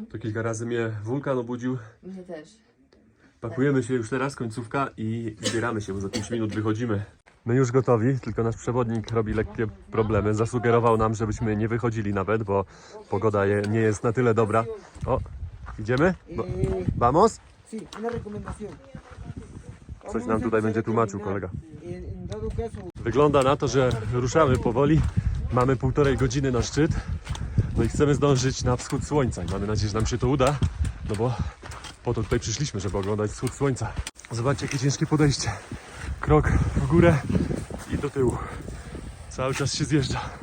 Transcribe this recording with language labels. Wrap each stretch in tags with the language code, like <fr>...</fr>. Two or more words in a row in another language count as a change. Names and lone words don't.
<pl>To kilka razy mnie wulkan obudził. mnie też. Pakujemy się już teraz, końcówka i zbieramy się, bo za 5 minut wychodzimy. My już gotowi, tylko nasz przewodnik robi lekkie problemy. Zasugerował nam, żebyśmy nie wychodzili nawet, bo pogoda nie jest na tyle dobra. O, idziemy?</pl> <es>Vamos? Sí, una recomendación.</es> <pl>Coś nam tutaj będzie tłumaczył kolega.</pl> <es>En dado caso,</es> <pl>Wygląda na to, że ruszamy powoli. Mamy 1,5 godziny na szczyt. No i chcemy zdążyć na wschód słońca. I mamy nadzieję, że nam się to uda. No bo po to tutaj przyszliśmy, żeby oglądać wschód słońca. Zobaczcie, jakie ciężkie podejście. Krok w górę i do tyłu. Cały czas się zjeżdża.</pl>